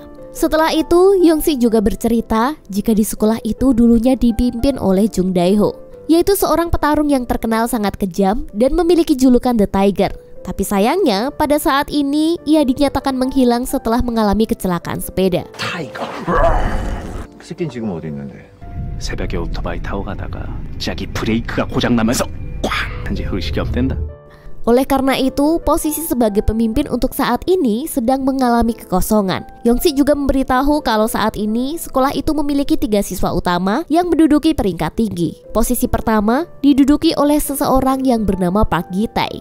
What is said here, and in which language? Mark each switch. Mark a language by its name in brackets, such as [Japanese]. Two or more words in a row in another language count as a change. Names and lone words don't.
[Indonesian] Setelah itu, Yongsi juga bercerita jika di sekolah itu dulunya dipimpin oleh Jung Dae-ho, yaitu seorang petarung yang terkenal sangat kejam dan memiliki julukan The Tiger. Tapi sayangnya, pada saat ini ia dinyatakan menghilang setelah mengalami kecelakaan sepeda. [Korean] 타이거. 그 새끼는 지금 어디 있는데? 새벽에 오토바이 타고 가다가 자기 브레이크가 고장나면서 꽝! 한지 의식이 없댄다. [Indonesian] Oleh karena itu, posisi sebagai pemimpin untuk saat ini sedang mengalami kekosongan. Yongsi juga memberitahu kalau saat ini sekolah itu memiliki 3 siswa utama yang menduduki peringkat tinggi. Posisi pertama diduduki oleh seseorang yang bernama Park Gi-tae.